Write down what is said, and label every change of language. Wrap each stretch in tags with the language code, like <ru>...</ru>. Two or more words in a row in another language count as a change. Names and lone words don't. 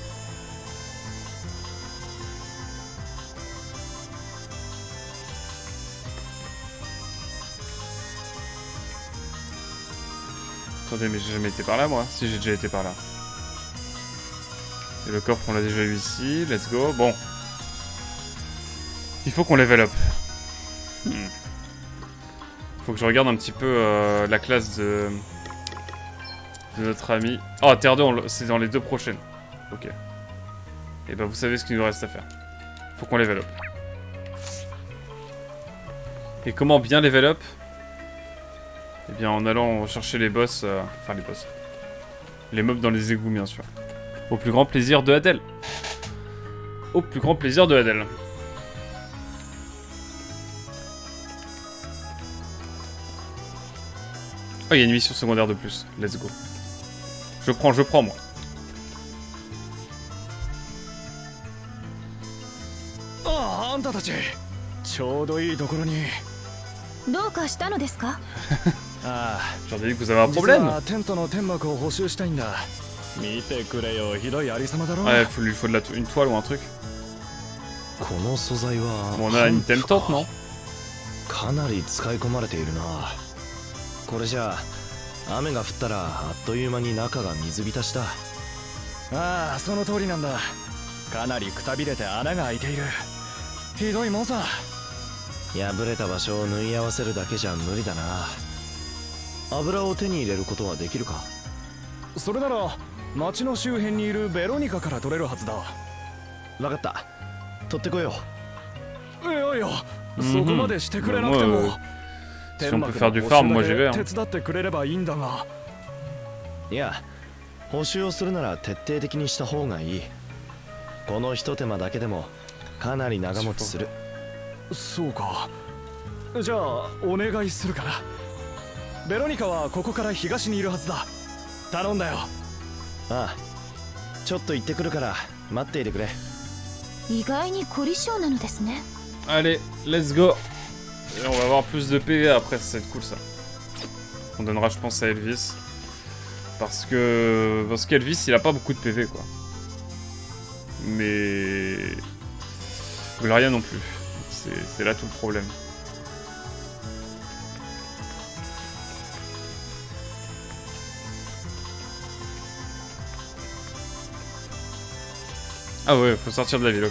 <fr>Attendez, mais j'ai jamais été par là, moi. Si, j'ai déjà été par là. Et le coffre, on l'a déjà eu ici.</fr> <en>Let's go.</en> <fr>Bon. Il faut qu'on</fr> <en>level up.</en> <fr>Faut que je regarde un petit peu la classe de notre ami. Oh, Terre 2, c'est dans les 2 prochaines. Ok. Et ben, vous savez ce qu'il nous reste à faire. Faut qu'on</fr> <en>level up.</en> <fr>Et comment bien</fr> <en>level up?</en> <fr>Eh bien, en allant chercher les boss... Enfin, les boss. Les mobs dans les égouts, bien sûr. Au plus grand plaisir de Adèle. Au plus grand plaisir de Adèle. Oh, il y a une mission secondaire de plus.</fr> <en>Let's go.</en> <fr>Je prends, moi.</fr> <ja>Ah, あんたたちちょうどいいところに。どうかしたのですか？ああ、</ja> <fr>J'en ai vu que vous avez un</fr> <ja>実</ja> <fr>problème.</fr> <ja>はテントの天幕を補修したいんだ。見てくれよ、ひどいありさまだろ。</ja> <fr>Ouais, lui faut une toile ou un truc.</fr> <ja>この素材は</ja> <fr>Bon, on a une telle tente, non?</fr> <ja>かなり使い込まれているな。これじゃあ雨が降ったらあっという間に中が水浸しだ。ああ、その通りなんだ。かなりくたびれて穴が開いている。ひどいもんさ。破れた場所を縫い合わせるだけじゃ無理だな。油を手に入れることはできるか？それなら町の周辺にいるベロニカから取れるはずだ。わかった。取ってこよいやいや、そこまでしてくれなくても。</ja> <fr>Si on peut faire du farm, moi j'y vais. Hein.</fr> <ja>手伝ってくれればいいんだが。う。いや、補修をするなら徹底的にした方がいい。このひと手間だけでもかなり長持ちする。そうか。じゃあお願いするから。ベロニカはここから東にいるはずだ。頼んだよ。ああ、ちょっと行ってくるから待っていてくれ。意外に凝り性なのですね。</ja> <fr>Allez,</fr> <en>let's go.</en> <fr>Et on va avoir plus de PV après, ça va être cool ça. On donnera je pense à Elvis. Parce qu'Elvis il a pas beaucoup de PV quoi. Mais... Gloria non plus. C'est là tout le problème. Ah ouais, faut sortir de la ville, ok.</fr>